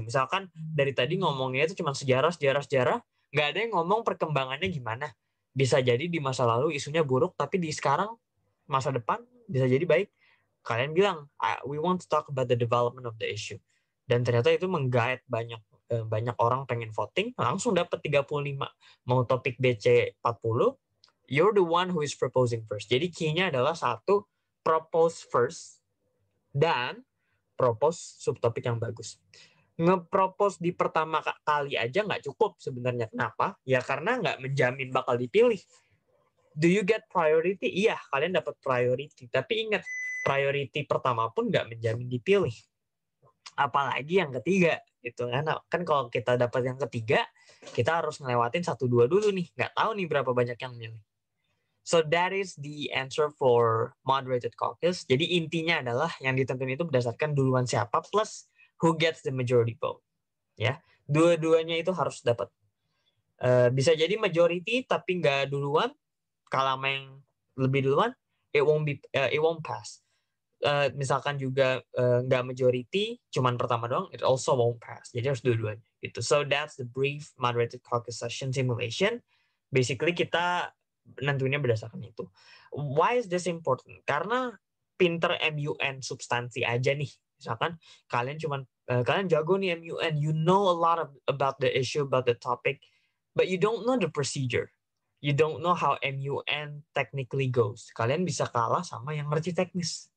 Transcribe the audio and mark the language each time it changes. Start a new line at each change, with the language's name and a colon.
Indonesian: Misalkan dari tadi ngomongnya itu cuma sejarah, nggak ada yang ngomong perkembangannya gimana. Bisa jadi di masa lalu isunya buruk, tapi di sekarang masa depan bisa jadi baik. Kalian bilang,
English: we want to talk about the development of the issue.
Indonesian: Dan ternyata itu menggait banyak orang pengen voting, langsung dapat 35. Mau topik BC 40,
English: you're the one who is proposing first.
Indonesian: Jadi key-nya adalah satu,
English: propose first,
Indonesian: dan propose subtopik yang bagus. Nge-propose di pertama kali aja nggak cukup sebenarnya. Kenapa? Ya karena nggak menjamin bakal dipilih.
English: Do you get priority?
Indonesian: Iya, kalian dapat priority. Tapi ingat, priority pertama pun nggak menjamin dipilih. Apalagi yang ketiga, gitu kan? Kan kalau kita dapat yang ketiga, kita harus ngelewatin 1-2 dulu nih. Nggak tahu nih berapa banyak yang milih.
English: So that is the answer for moderated caucus.
Indonesian: Jadi intinya adalah yang ditentuin itu berdasarkan duluan siapa plus
English: who gets the majority vote.
Indonesian: Ya, dua-duanya itu harus dapat. Bisa jadi majority tapi nggak duluan. Kalau yang lebih duluan,
English: it won't pass.
Indonesian: Misalkan juga nggak majority, cuman pertama doang,
English: it also won't pass.
Indonesian: Jadi harus dua-duanya. Gitu.
English: So that's the brief moderated caucus session simulation.
Indonesian: Basically kita nentuinnya berdasarkan itu.
English: Why is this important?
Indonesian: Karena pinter MUN substansi aja nih. Misalkan kalian jago nih
English: MUN, you know a lot about the issue, about the topic, but you don't know the procedure. You don't know how MUN technically goes.
Indonesian: Kalian bisa kalah sama yang ngerti teknis.